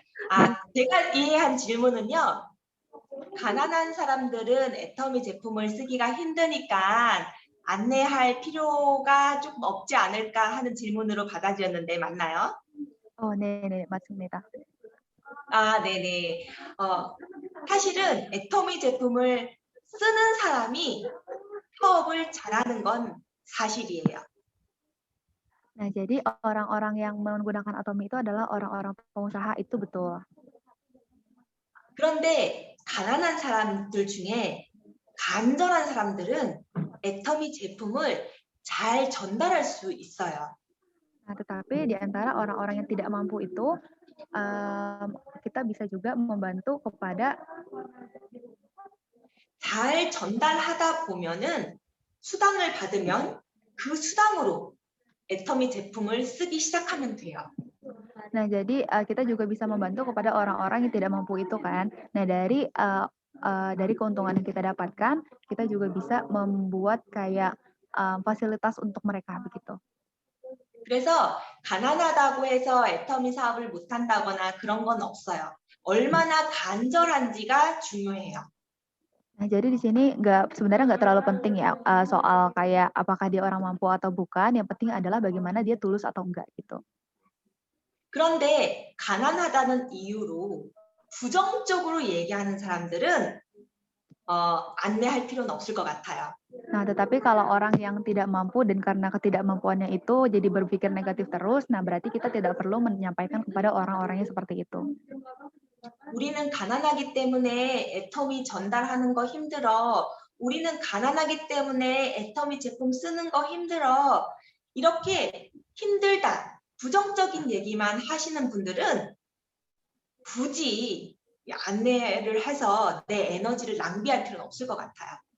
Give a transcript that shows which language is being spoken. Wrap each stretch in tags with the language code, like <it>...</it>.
<ko>아, 제가 이해한 질문은요. 가난한 사람들은 애터미 제품을 쓰기가 힘드니까 안내할 필요가 조금 없지 않을까 하는 질문으로 받아들였는데 맞나요? 네네, 맞습니다. 아, 네네. 사실은 애터미 제품을 쓰는 사람이 사업을 잘하는 건 사실이에요.</ko> <id>Nah, jadi orang-orang yang menggunakan Atomi itu adalah orang-orang pengusaha, itu betul.</id> <ko>그런데 가난한 사람들 중에 간절한 사람들은 애터미 제품을 잘 전달할 수 있어요.</ko> <id>Nah, tetapi di antara orang-orang yang tidak mampu itu, kita bisa juga membantu kepada</id> <ko>잘 전달하다 보면은 수당을 받으면 그 수당으로 애터미 제품을 쓰기 시작하면 돼요.</ko> <id>Nah, jadi kita juga bisa membantu kepada orang-orang yang tidak mampu itu kan. Nah, dari keuntungan yang kita dapatkan, kita juga bisa membuat kayak fasilitas untuk mereka begitu.</id> <ko>그래서 가난하다고 해서 애터미 사업을 못한다거나 그런 건 없어요. 얼마나 간절한지가 중요해요.</ko> <id>Nah, jadi di sini sebenarnya nggak terlalu penting ya soal kayak apakah dia orang mampu atau bukan. Yang penting adalah bagaimana dia tulus atau enggak gitu.</id> <ko>그런데 가난하다는 이유로 부정적으로 얘기하는 사람들은 안내할 필요는 없을 것 같아요.</ko> <id>Nah, tetapi kalau orang yang tidak mampu dan karena ketidakmampuannya itu jadi berpikir negatif terus, nah berarti kita tidak perlu menyampaikan kepada orang-orang yang seperti itu.</id> <ko>우리는 가난하기 때문에 애터미 전달하는 거 힘들어. 우리는 가난하기 때문에 애터미 제품 쓰는 거 힘들어. 이렇게 힘들다, 부정적인 얘기만 하시는 분들은 굳이 안내를 해서 내 에너지를 낭비할 필요는 없을 것 같아요.</ko>